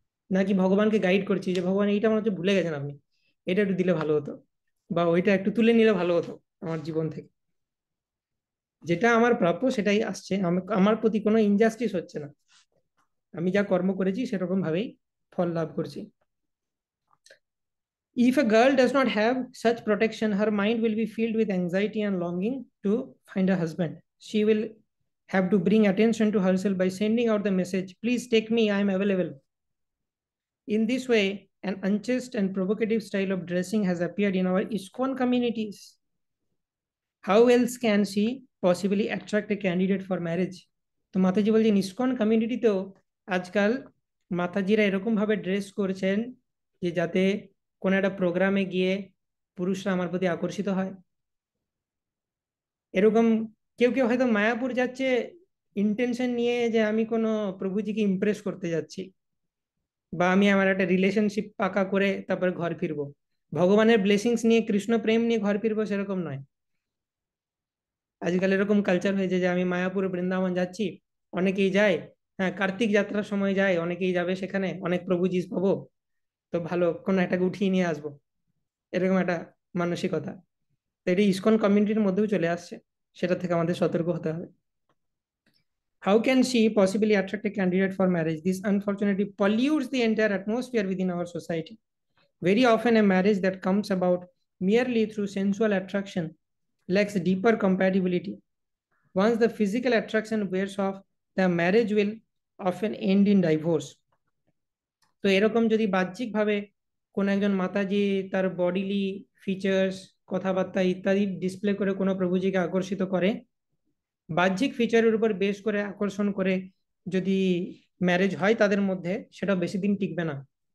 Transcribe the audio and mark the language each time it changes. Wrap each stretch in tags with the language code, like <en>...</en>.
<bn>নাকি ভগবানকে গাইড করছি যে ভগবান এইটা মনে হচ্ছে ভুলে গেছেন আপনি, এটা একটু দিলে ভালো হতো, বা ওইটা একটু তুলে নিলে ভালো হতো আমার জীবন থেকে। যেটা আমার প্রাপ্য সেটাই আসছে, আমার প্রতি কোনো ইনজাস্টিস হচ্ছে না, আমি যা কর্ম করেছি সেরকম ভাবেই ফল লাভ করছি।</bn> <en>If a girl does not have such protection, her mind will be filled with anxiety and longing to find a husband. She will have to bring attention to herself by sending out the message, please take me, I am available. In this way, an unchaste and provocative style of dressing has appeared in our ISKCON communities. How else can she possibly attract a candidate for marriage?</en> <bn>তো মাতাজি বলছেন ISKCON কমিউনিটিতেও আজকাল মাতাজিরা এরকম ভাবে dress করছেন যে যাতে কোনো একটা প্রোগ্রামে গিয়ে পুরুষরা আমার প্রতি আকর্ষিত হয়। এরকম কেউ কেউ হয়তো মায়াপুর যাচ্ছে ইন্টেনশন নিয়ে যে আমি কোনো প্রভুজিকে ইমপ্রেস করতে যাচ্ছি, বা আমি আমার একটা রিলেশনশিপ পাকা করে তারপরে ঘর ফিরবো। ভগবানের ব্লেসিংস নিয়ে, কৃষ্ণ প্রেম নিয়ে ঘর ফিরবো সেরকম নয়। আজকাল এরকম কালচার হয়েছে যে আমি মায়াপুর বৃন্দাবন যাচ্ছি, অনেকেই যায়। হ্যাঁ, কার্তিক যাত্রার সময় যায়, অনেকেই যাবে সেখানে, অনেক প্রভুজি পাবো, তো ভালো কোনো একটাকে উঠিয়ে নিয়ে আসবো, এরকম একটা মানসিকতা। তো এটি ইসকন কমিউনিটির মধ্যেও চলে আসছে, সেটা থেকে আমাদের সতর্ক হতে হবে।</bn> <en>How can she possibly attract a candidate for marriage? This unfortunately pollutes the entire atmosphere within our society. Very often, a marriage that comes about merely through sensual attraction lacks deeper compatibility. Once the physical attraction wears off, the marriage will often end in divorce.</en> <bn>তো এরকম যদি বাহ্যিকভাবে কোনো একজন মাতাজি তার bodily features, কথাবার্তা ইত্যাদি display করে কোনো প্রভুজিকে আকর্ষিত করে, বাহ্যিক ফিচারের উপর বেশ করে আকর্ষণ করে যদি ম্যারেজ হয় তাদের মধ্যে, সেটা বেশি দিন টিকবে না।</bn>